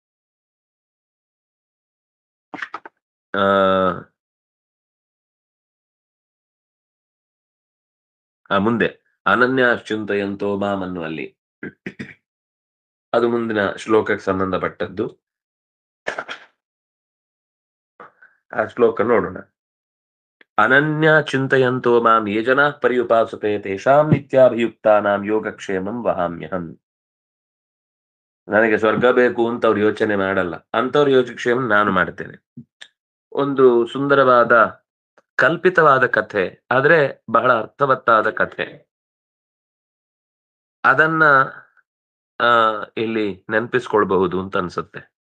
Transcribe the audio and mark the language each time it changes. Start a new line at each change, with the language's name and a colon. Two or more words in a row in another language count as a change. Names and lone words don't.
Kannada: ಮುಂದೆ
Sanskrit: ಅನನ್ಯಾಶ್ಚಿಂತಯಂತೋ ಮಾಂ
Kannada: ಅನ್ನುವಲ್ಲಿ ಅದು ಮುಂದಿನ ಶ್ಲೋಕಕ್ಕೆ ಸಂಬಂಧಪಟ್ಟದ್ದು. ಆ ಶ್ಲೋಕ ನೋಡೋಣ.
Sanskrit: ಅನನ್ಯ ಚಿಂತಯಂತೋ ಮಾಂ ಯೇ ಜನಾಃ ಪರ್ಯುಪಾಸತೆ ತೇಷಾಂ ನಿತ್ಯಾಭಿಯುಕ್ತಾನಾಂ ಯೋಗಕ್ಷೇಮಂ ವಹಾಮ್ಯಹಂ.
Kannada: ನನಗೆ ಸ್ವರ್ಗ ಬೇಕು ಅಂತ ಅವ್ರು ಯೋಚನೆ ಮಾಡಲ್ಲ, ಅಂತವ್ರ ಯೋಗಕ್ಷೇಮ ನಾನು ಮಾಡ್ತೇನೆ. ಒಂದು ಸುಂದರವಾದ ಕಲ್ಪಿತವಾದ ಕಥೆ, ಆದ್ರೆ ಬಹಳ ಅರ್ಥವತ್ತಾದ ಕಥೆ. ಅದನ್ನ ಇಲ್ಲಿ ನೆನಪಿಸ್ಕೊಳ್ಬಹುದು ಅಂತ ಅನ್ಸುತ್ತೆ.